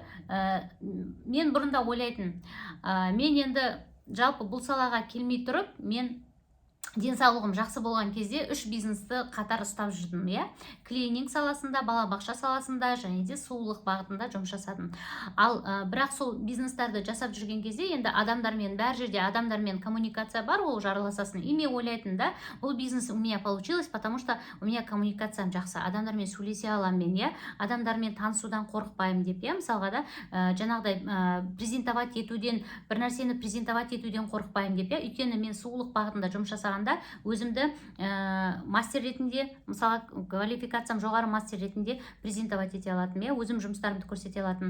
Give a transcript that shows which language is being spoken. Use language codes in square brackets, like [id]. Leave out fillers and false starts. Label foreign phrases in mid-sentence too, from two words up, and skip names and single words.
[kk] Мен бұрында ойлайтын, мен енді жалпы бұл салаға келмей тұрып, мен денсаулығым жақсы болған кезде 3 бизнесті қатар ұстап жүрдім, клининг саласында, балабақша саласында және де сұлулық бағытында жұмыс жасадым. Ал бірақ сол бизнестерді жасап жүрген кезде енді адамдармен, бәр жерде адамдармен коммуникация бар, ол жарыласасын. И мен ойлайтын да, бұл бизнес [ru] у меня получилось, потому что у меня [kk] коммуникациям жақсы, адамдармен сөйлесе аламын мен, адамдармен танысудан қорықпаймын деп, мысалға да жаңағыдай презентовать етуден, бір нәрсені презентовать етуден қорықпаймын деп, өйткені мен сұлулық бағытында жұмыс жасаған өзімді мастер ретінде, мысалы квалификациям жоғары мастер ретінде презентовать ете алатын, өзім жұмыстарымды көрсете алатын.